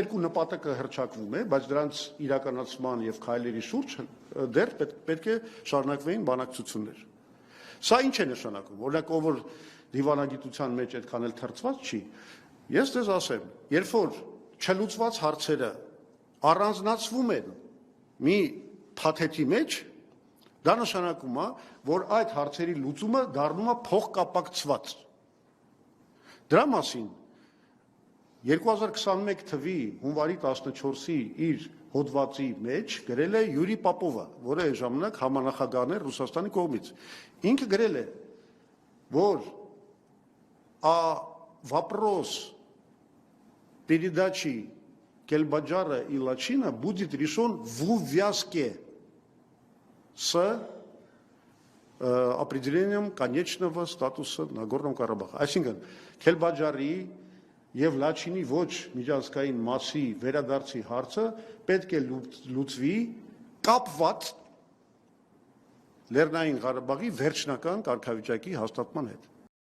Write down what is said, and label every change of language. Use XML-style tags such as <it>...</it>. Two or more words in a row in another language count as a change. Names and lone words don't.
<hy>երկու նպատակը հռչակվում է, բայց դրանց իրականացման եւ քայլերի շուրջ դեռ պետք է շարունակվեին բանակցություններ։ Սա ինչ է նշանակում։ Օրինակ, ով որ դիվանագիտության մեջ այդքան էլ թրծված չի, ես ձեզ ասեմ, երբ որ չլուծված հարցերը առանձնացվում են մի փաթեթի մեջ, դա նշանակում է, որ այդ հարցերի լուծումը դառնում է փոխկապակցված։ Դրա մասին 2021 թվի հունվարի 14-ի իր հոդվածի մեջ գրել է Յուրի Պապովը, որը այն ժամանակ համանախագահն էր Ռուսաստանի կողմից։ Ինքը գրել է, որ</hy> <ru>вопрос передачи Кельбаджара и Лачина будет решен в увязке с определением конечного статуса Нагорного Карабаха.</ru> <hy>Այսինքն Քելբաջարի եւ Լաչինի ոչ միջազգային մասի վերադարձի հարցը պետք է լուծվի կապված Լեռնային Ղարաբաղի վերջնական կարգավիճակի հաստատման հետ։</hy>